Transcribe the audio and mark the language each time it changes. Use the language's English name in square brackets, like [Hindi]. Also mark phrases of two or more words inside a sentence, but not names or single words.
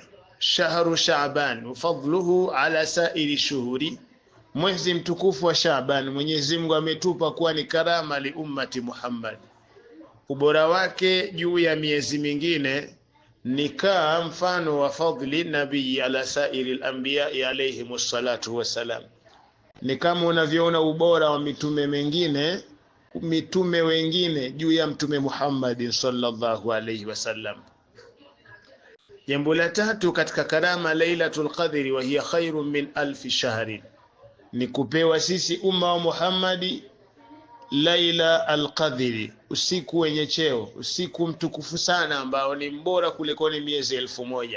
[Arabic] شهر شعبان فضله على سائر الشهور, [Swahili] mwezi mtukufu wa Sha'ban Mwenyezi Mungu ametupa kuwa ni karama [Arabic] لأمة محمد. [Swahili] Ubora wake juu ya miezi mingine ni kaa mfano wa [Arabic] فضل النبي على سائر الأنبياء عليه الصلاة والسلام. [Swahili] Ni kama unavyoona ubora wa mitume wengine juu ya Mtume Muhammad [Arabic] صلى الله عليه وسلم. [Swahili] Jambo la tatu katika karama Lailatul Qadri, [Arabic] وهي خير من 1000 شهر, [Swahili] ni kupewa sisi umma wa Muhammadi Laila al-Qadri, usiku wenye cheo, usiku mtukufu sana ambao ni mbora kuliko ni miezi 1000.